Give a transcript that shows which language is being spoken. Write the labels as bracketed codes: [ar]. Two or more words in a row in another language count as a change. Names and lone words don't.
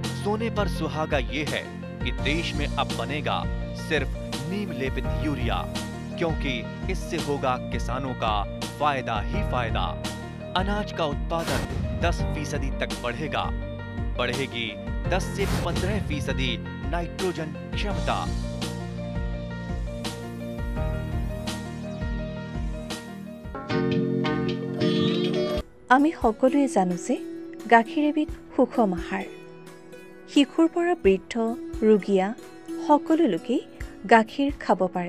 [hi] सोने पर सुहागा ये है कि देश में अब बनेगा सिर्फ नीम लेपित यूरिया, क्योंकि इससे होगा किसानों का फायदा ही फायदा। अनाज का उत्पादन 10% तक बढ़ेगा। बढ़ेगी 10 से 15% नाइट्रोजन क्षमता। [as] আমি সকলোৱে জানো যে গাখীৰ এবিধ সুষম আহাৰ। শিশুৰ পৰা বৃদ্ধ, ৰোগীয়া সকলো লোকেই গাখীৰ খাব পাৰে।